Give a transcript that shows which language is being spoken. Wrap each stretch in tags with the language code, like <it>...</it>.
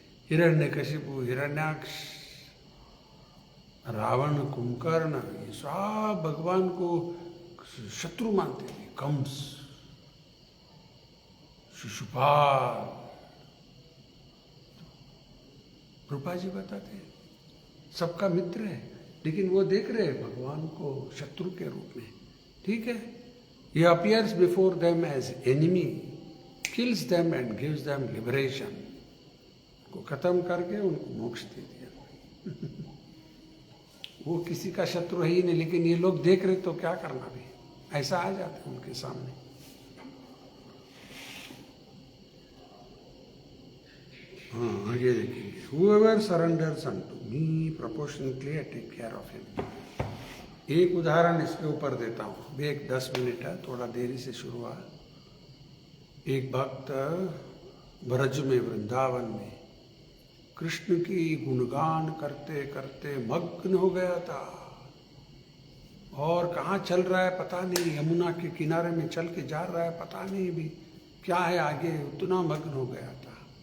<hi>हिरण्यकशिपु, हिरण्याक्ष, रावण, कुंभकर्ण, ये सब भगवान को शत्रु मानते थे. कंस, शिशुपाल. रूपा जी बताते हैं सबका मित्र है, लेकिन वो देख रहे हैं भगवान को शत्रु के रूप में. ठीक है,</hi> <en>he appears before them as enemy, kills them and gives them liberation.</en> <hi>को खत्म करके उनको मोक्ष दे दिया। वो किसी का शत्रु है ही नहीं, लेकिन ये लोग देख रहे तो क्या करना भी, ऐसा आ जाता है उनके सामने। हाँ, आगे देखेंगे।</hi> <en>Whoever surrenders unto me proportionately I take care of him।</en> <hi>एक उदाहरण इसके ऊपर देता हूँ, अभी एक 10 मिनट है, थोड़ा देरी से शुरू हुआ। एक भक्त ब्रज में, वृंदावन में कृष्ण की गुणगान करते करते मग्न हो गया था, और कहाँ चल रहा है पता नहीं, यमुना के किनारे में चल के जा रहा है, पता नहीं भी क्या है आगे, उतना मग्न हो गया था।</hi>